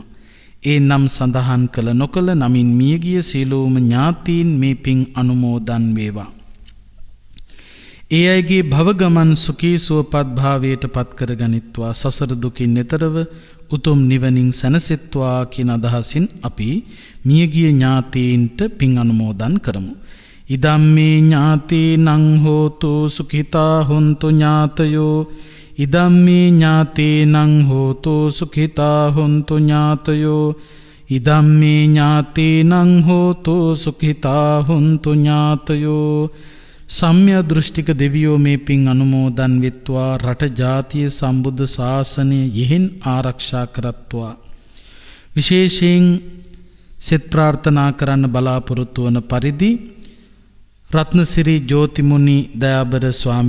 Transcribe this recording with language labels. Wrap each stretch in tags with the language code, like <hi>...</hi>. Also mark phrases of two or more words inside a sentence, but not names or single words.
<si>ඒ නම් සඳහන් කළ නොකළ නමින් මියගිය සියලුම ඥාතීන් මේ පින් අනුමෝදන් වේවා. ඒ අයගේ භව ගමන් සුඛී සුවපත් භාවයට පත් කරගනිත්වා සසර දුකින් එතරව උතුම් නිවනින් සැනසෙත්වා කියන අදහසින් අපි මියගිය ඥාතීන්ට පින් අනුමෝදන් කරමු.</si> <pi>ඉදම්මේ ඥාතීනං හෝතු සුඛිතා හොන්තු ඥාතයෝ ඉදම්මේ ඥාතීනං හෝතු සුඛිතා හොන්තු ඥාතයෝ ඉදම්මේ ඥාතීනං හෝතු සුඛිතා හොන්තු ඥාතයෝ</pi> <si>සම්්‍ය දෘෂ්ටික දෙවියෝ මේ පින් අනුමෝදන් වෙත්වා රට ජාතිය සම්බුද්ධ ශාසනය යෙහෙන් ආරක්ෂා කරත්වා. විශේෂයෙන් සෙත් ප්‍රාර්ථනා කරන්න බලාපොරොත්තු වන පරිදි රත්නසිරි ජෝතිමුනි දයාබර ස්වාමි</si>